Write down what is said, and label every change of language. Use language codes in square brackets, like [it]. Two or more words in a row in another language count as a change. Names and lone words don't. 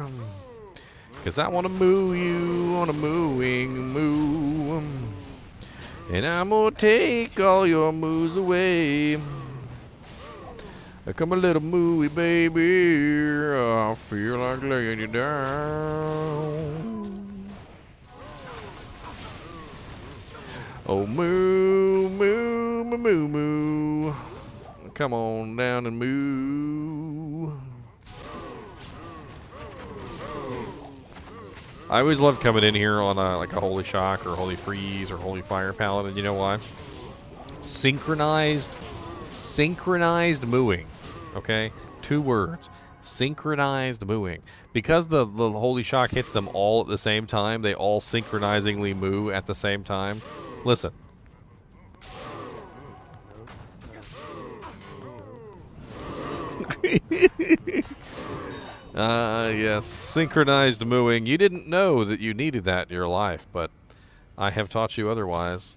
[en] 'Cause I wanna moo you on a mooing moo. And I'm gonna take all your moos away. Come a little mooey, baby. I feel like laying you down. Oh, moo, moo, moo, moo, moo. Come on down and moo. I always love coming in here on like a Holy Shock or Holy Freeze or Holy Fire Paladin. You know why? Synchronized mooing. Okay? 2 words. Synchronized mooing. Because the Holy Shock hits them all at the same time, they all synchronizingly moo at the same time. Listen. Yes, synchronized mooing. You didn't know that you needed that in your life, but I have taught you otherwise.